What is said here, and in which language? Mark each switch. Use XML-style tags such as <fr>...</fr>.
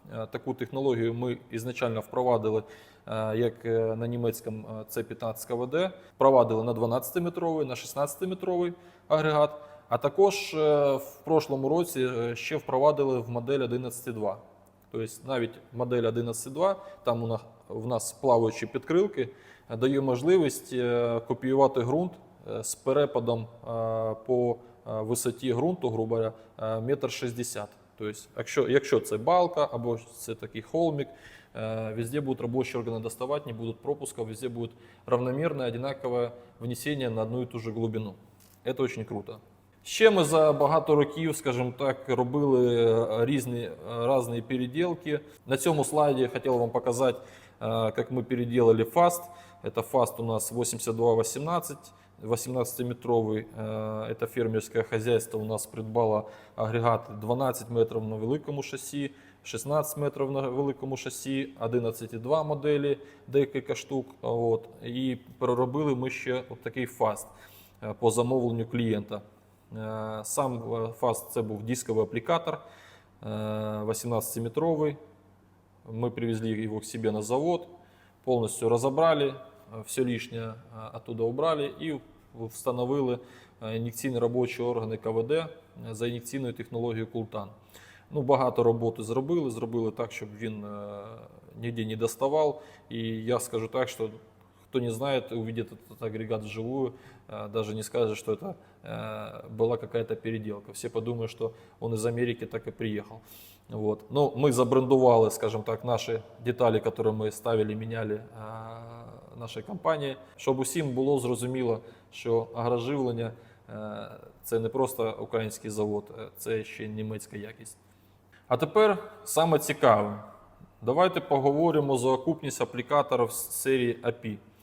<uk>Таку технологію ми ізначально впровадили, як на німецькому C15 КВД, впровадили на 12-метровий, на 16-метровий агрегат, а також в прошлому році ще впровадили в модель 11.2. Тобто навіть модель 11.2, там в нас плаваючі підкрилки, дає можливість копіювати ґрунт з перепадом по висоті ґрунту,</uk> <ru>грубо говоря,</ru> <uk>1,60 м. Тобто, якщо це балка або це такий холмик,</uk> <ru>везде будут рабочие органы доставать, не будут пропусков, везде будет равномерное, одинаковое внесение на одну и ту же глубину. Это очень круто.</ru> <uk>Ще ми за багато років, скажімо так, робили різні переділки. На цьому слайді хотів вам показати, як ми переделали фаст.</uk> <ru>Это фаст у нас 8218, 18-метровый. Это фермерское хозяйство у нас</ru> <uk>придбало агрегати 12 метрів на великому шасі, 16 метрів на великому шасі, 11,2 моделі, декілька штук. От. І переробили ми ще от такий фаст по замовленню клієнта. Сам фаст це був дисковий аплікатор 18-метровый.</uk> <ru>Мы привезли его к себе на завод, полностью разобрали, все лишнее оттуда убрали и</ru> <uk>встановили ін'єкційні робочі органи КВД за ін'єкційною технологією Култан. Ну, багато роботи зробили так, щоб він ніде не доставав. І я скажу так, що</uk> <ru>кто не знает, увидит этот агрегат вживую, даже не скажет, что это была какая-то переделка. Все подумают, что он из Америки так и приехал. Вот. Но мы забрендували, скажем так, наши детали, которые мы ставили, меняли нашей</ru> <uk>компанії, щоб усім було зрозуміло, що агроживлення це не просто український завод, це ще німецька якість. А тепер саме цікаве. Давайте поговоримо за окупність аплікаторів з серії API.</uk>